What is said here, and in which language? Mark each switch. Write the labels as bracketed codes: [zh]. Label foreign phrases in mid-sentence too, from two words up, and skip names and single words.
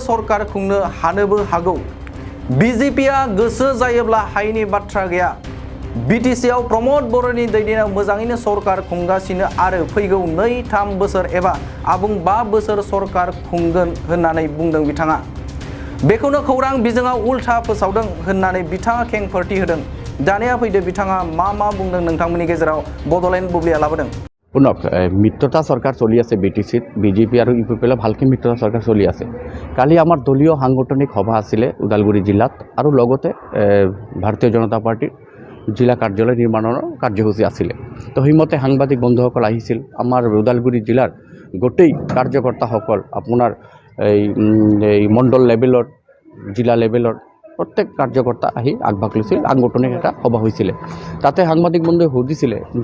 [brx] सरकार खुंनो हानोबो हागौ बिजेपिआ गोसो जायोब्ला हायिनि बाथ्रा गैया बिटिसिआव प्रमद बर'नि दैदेननायाव मोजाङैनो सरकार खुंगासिनो आरो फैगौ 2-3 बोसोर एबा आबुं 5 बोसोर सरकार खुंगोन होननानै बुंदों बिथाङा बेखौनो खौरां बिजोङाव उल्था फोसावदों होननानै बिथाङा खेंफोरथि होदों दानिया फैदो बिथाङा मा बुंदों नोंथांमोननि गेजेराव बड'लेण्ड बुब्लिया लाबोदों [as] শুনক মিত্ৰতা চৰকাৰ চলি আছে বিটিচিত বিজেপি আৰু ইউপিপিএলৰ ভালকৈ মিত্ৰতা চৰকাৰ চলি আছে কালি আমাৰ দলীয় সাংগঠনিক সভা আছিলে ওদালগুৰি জিলাত আৰু লগতে ভাৰতীয় জনতা পাৰ্টিৰ জিলা কাৰ্যালয় নিৰ্মাণৰ কাৰ্যসূচী আছিলে তো সেইমতে সাংবাদিক বন্ধুসকল আহিছিল আমাৰ ওদালগুৰি জিলাৰ গোটেই কাৰ্যকৰ্তাসকল আপোনাৰ এই মণ্ডল লেভেলৰ জিলা লেভেলৰ প্ৰত্যেক কাৰ্যকৰ্তা আহি আগভাগ লৈছিল সাংগঠনিক এটা সভা হৈছিলে তাতে সাংবাদিক বন্ধুৱে সুধিছিলে